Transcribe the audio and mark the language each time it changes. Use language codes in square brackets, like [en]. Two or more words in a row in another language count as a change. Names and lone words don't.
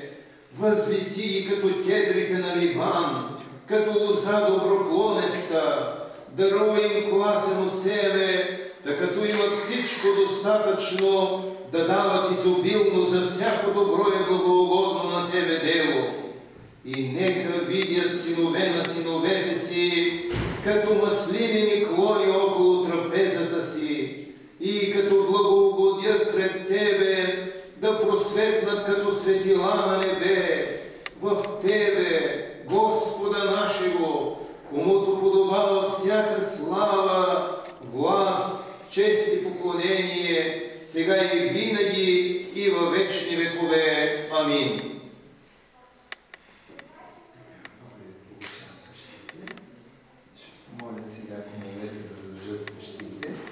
[bg] Възвиси ги като кедрите на Ливан, като лоза доброклонеста, даруй им класено семе, да като имат всичко достатъчно, да дават изобилно за всяко добро и благоугодно на Тебе дело. И нека видят синове на синовете си, като маслинени клони около трапезата си, и като благоугодят пред Тебе, да просветнат като светила на небе, в Тебе, [cu] Господа нашего, [bg] комуто подобава всяка слава, власт, чест и поклонение, сега и винаги и във вечни векове. Амин. Моля сега кумовете да държат свещите.